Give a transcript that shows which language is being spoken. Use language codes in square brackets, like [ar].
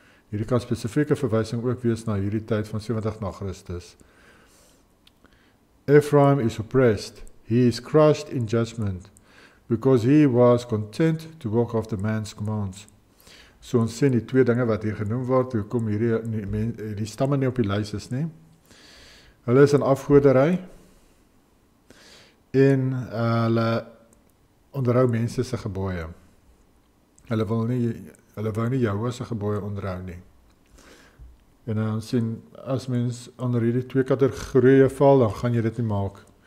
[af] Hierdie kan spesifieke verwysing ook wees na hierdie tyd van 70 na Christus. [en] Ephraim is oppressed. He is crushed in judgment, because he was content to walk after man's commands. [af] So ons sien die 2 dinge wat hier genoem word, hoe kom hierdie stamme nie op die lys is nie. Hulle is in afgoderry en hulle onderhou mense se gebooie. Hulle wou nie Jahwe se gebooie onderhou nie. En dan sien, as mens onder hierdie twee kategorieë val, dan gaan jy dit nie maak.